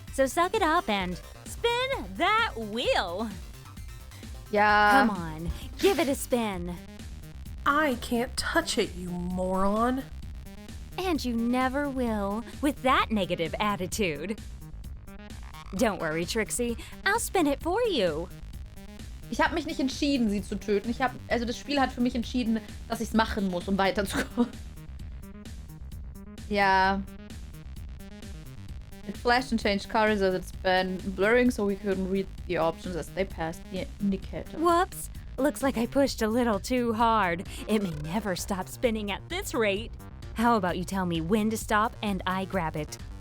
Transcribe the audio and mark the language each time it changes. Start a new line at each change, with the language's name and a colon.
English: So suck it up and spin that wheel.
German: Ja.
English: Come on, give it a spin. I can't touch it, you moron. And you never will, with that negative attitude. Don't worry, Trixie. I'll spin it for you.
German: Ich habe mich nicht entschieden, sie zu töten. Also das Spiel hat für mich entschieden, dass ich es machen muss, um weiterzukommen. Ja.
English: It flashed and changed colors as it span, blurring so we couldn't read the options as they passed the indicator. Whoops. Looks like I pushed a little too hard. It may never stop spinning at this rate. How about you tell me when to stop and I grab it?